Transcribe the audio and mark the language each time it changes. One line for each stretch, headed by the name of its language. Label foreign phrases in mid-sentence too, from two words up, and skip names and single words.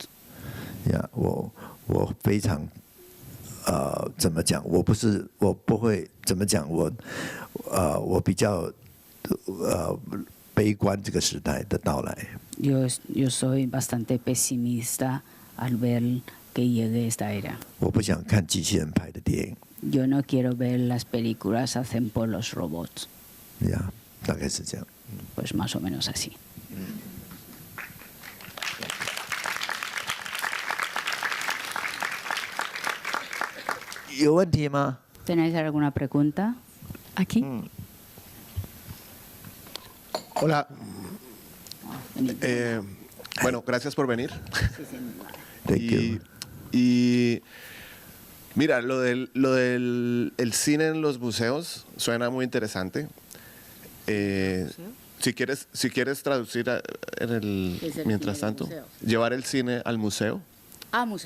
Chinese: 呀，我非常怎么讲？我不会怎么讲？我比较悲观这个时代的到来。
Spanish: Yo soy bastante pesimista al ver que llegue esta era.
Chinese: 我不想看机器人拍的电影。
Spanish: Yo no quiero ver las películas hacen por los robots.
Chinese: 呀，大概是这样。
Spanish: Pues más o menos así.
Chinese: 有问题吗？
Spanish: ¿Tenéis alguna pregunta? Aquí. Hola. Bueno, gracias por venir.
English: Thank you.
Spanish: Y mira, lo del el cine en los museos suena muy interesante. Si quieres traducir mientras tanto, llevar el cine al museo. museo.